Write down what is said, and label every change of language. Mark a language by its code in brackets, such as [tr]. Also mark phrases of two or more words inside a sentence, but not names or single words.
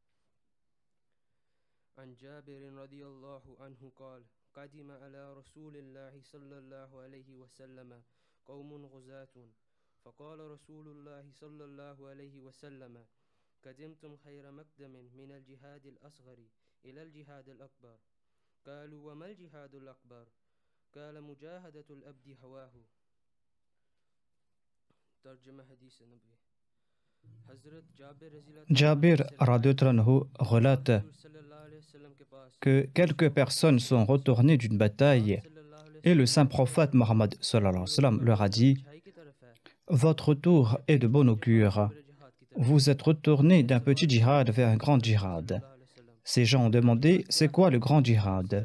[ar] عن جابر رضي الله عنه قال قدم على رسول الله صلى الله عليه وسلم قوم غزاة فقال رسول الله صلى الله عليه وسلم قدمتم خير مقدم من الجهاد الأصغر إلى الجهاد الأكبر قالوا وما الجهاد الأكبر قال مجاهدة الأبد هواه ترجمة حديث النبي [ur] حضرت جابر رضی اللہ Jabir عنہ سے [ar] رضي الله عنه relate [ur] حضور [ar] صلی اللہ علیہ وسلم [ur] کے پاس [fr] que quelques personnes sont retournées d'une bataille [ar] صلی اللہ علیہ [fr] et le [ar] وسلم [fr] saint [ur] نے فرمایا [fr] prophète Mohammed [ar] صلى الله عليه وسلم [fr] leur a [ur] میرا [fr] dit: [ur] اچھائی کی طرف ہے [fr] Votre retour est de bon augure. Vous êtes retourné d'un petit djihad vers un grand djihad. Ces gens ont demandé: C'est quoi le grand djihad?